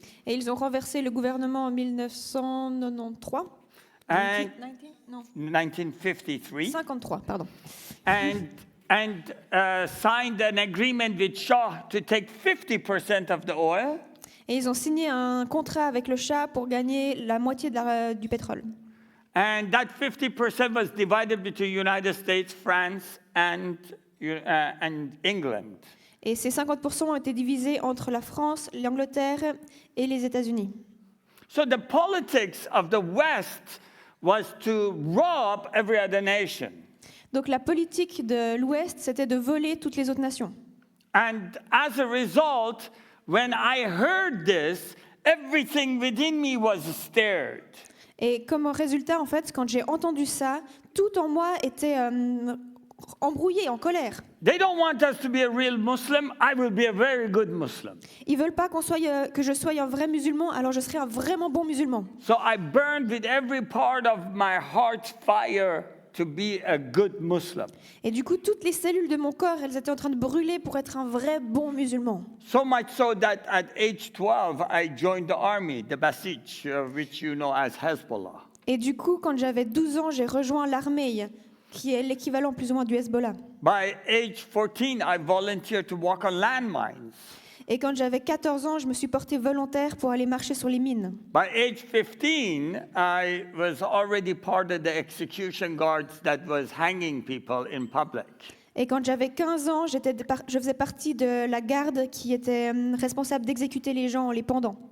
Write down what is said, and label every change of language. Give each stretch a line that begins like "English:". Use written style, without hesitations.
French: Et ils ont renversé le gouvernement en 1993.
English: And 1953, 1953. pardon. And signed an agreement with Shah to take 50% of the oil.
French: Et ils ont signé un contrat avec le Shah pour gagner la moitié du pétrole.
English: And that 50% was divided between United States, France, and England.
French: Et ces 50% ont été divisés entre la France, l'Angleterre et les États-Unis.
English: So the politics of the West was to rob every other nation.
French: Donc la politique de l'Ouest, c'était de voler toutes les autres nations.
English: And as a result, when I heard this, everything within me was stirred.
French: Et comme résultat, en fait, quand j'ai entendu ça, tout en moi était embrouillé, en colère.
English: They don't want us to be a real Muslim. I will be a very good Muslim.
French: Ils veulent pas que je sois un vrai musulman, alors je serai un vraiment bon musulman.
English: So I burned with every part of my heart's fire to be a good Muslim.
French: Et du coup, toutes les cellules de mon corps, elles étaient en train de brûler pour être un vrai bon musulman.
English: So much so that at age 12, I joined the army, the Basij, which you know as Hezbollah.
French: Et du coup, quand j'avais 12 ans, j'ai rejoint l'armée, qui est l'équivalent plus ou moins du Hezbollah.
English: By age 14, I volunteered to walk on landmines.
French: Et quand j'avais 14 ans, je me suis portée volontaire pour aller marcher sur les mines.
English: By age 15, I was already part of the execution guards that was hanging people in public.
French: Et quand j'avais 15 ans, je faisais partie de la garde qui était responsable d'exécuter les gens en les pendant.